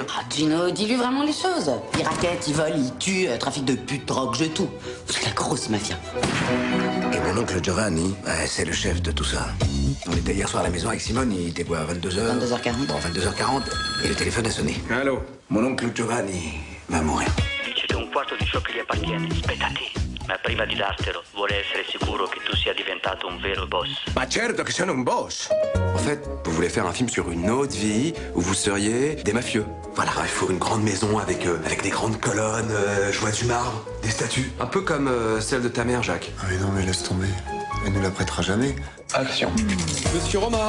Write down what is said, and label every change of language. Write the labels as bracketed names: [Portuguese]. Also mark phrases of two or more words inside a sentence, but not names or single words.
[French] Ah, Gino, dis-lui vraiment les choses. Ils raquettent, ils volent, ils tuent, trafic de putes, drogue, jeux, tout. C'est la grosse mafia. Et mon oncle Giovanni, ben, c'est le chef de tout ça. On était hier soir à la maison avec Simone, il était quoi, 22h 22h40. Bon, 22h40, et le téléphone a sonné. Allô? Mon oncle Giovanni va mourir. [Italian] Siete un quarto di ciò che gli appartiene, spetta a te. Ma prima di dartelo, vorrei essere sicuro che tu sia diventato un vero boss. Ma certo che sono un boss. [French] En fait, vous voulez faire un film sur une autre vie où vous seriez des mafieux. Voilà, il faut une grande maison avec des grandes colonnes, je vois du marbre, des statues. Un peu comme celle de ta mère, Jacques. Ah mais non, mais laisse tomber. Elle ne la prêtera jamais. Action. Monsieur Roma,